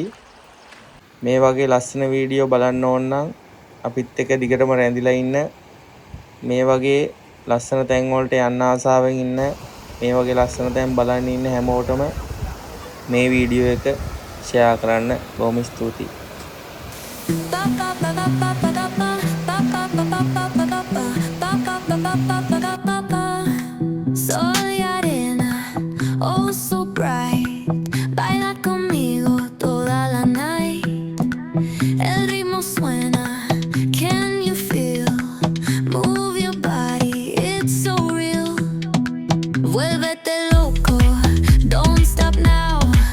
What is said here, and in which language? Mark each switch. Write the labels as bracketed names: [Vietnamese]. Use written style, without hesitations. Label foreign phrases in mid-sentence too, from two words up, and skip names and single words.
[Sinhala] මේ වගේ ලස්සන වීඩියෝ බලන්න ඕන නම් අපිත් එක්ක දිගටම රැඳිලා ඉන්න. මේ වගේ ලස්සන තැන් වලට යන්න ආසාවෙන් ඉන්න, මේ වගේ ලස්සන තැන් බලන්න ඉන්න හැමෝටම මේ වීඩියෝ එක ෂෙයා කරන්න බොහොම ස්තුතියි. [Spanish] Soy arena, [English] oh so bright. [Spanish] Baila conmigo toda la night. El ritmo suena, [English] can you feel? Move your body, it's so real. [Spanish] Vuélvete loco, [English] don't stop now.